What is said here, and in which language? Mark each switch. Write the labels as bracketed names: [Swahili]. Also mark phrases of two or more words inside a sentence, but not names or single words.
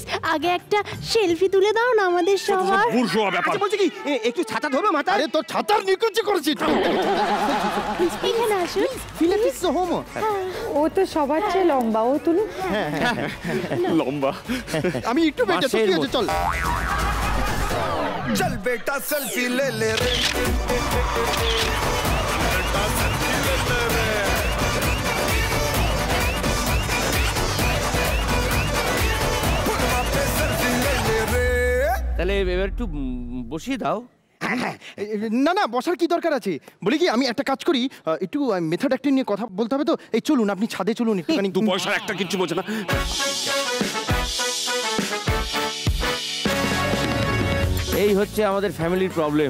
[Bangla] আগে একটা সেলফি তুলে দাও না আমাদের সবার। আচ্ছা বলছি কি একটু ছাতা ধরবো মাথা? আরে তোর ছাতার নিকুচি করেছি। এখানে আসুন। ফিলাটিস হোম। ও তো সবার চেয়ে লম্বা, ও তুলুন। লম্বা। আমি একটু বেটা, তো কি হয়েছে, চল। [Bhojpuri] चल बेटा सेल्फी ले ले रे, बेटा सेल्फी ले ले रे, फुटवा पे सेल्फी ले ले रे। [Bangla] তাহলে এবার একটু বসিয়ে দাও। না না, বসার কি দরকার আছে? বলি কি, আমি একটা কাজ করি, একটু [English] method acting [Bangla] নিয়ে কথা বলতে হবে তো। এই চলুন, আপনি ছাদে চলুন একটুখানি। দু পয়সার একটা কিচ্ছু বোঝে না। এই হচ্ছে আমাদের ফ্যামিলির প্রবলেম।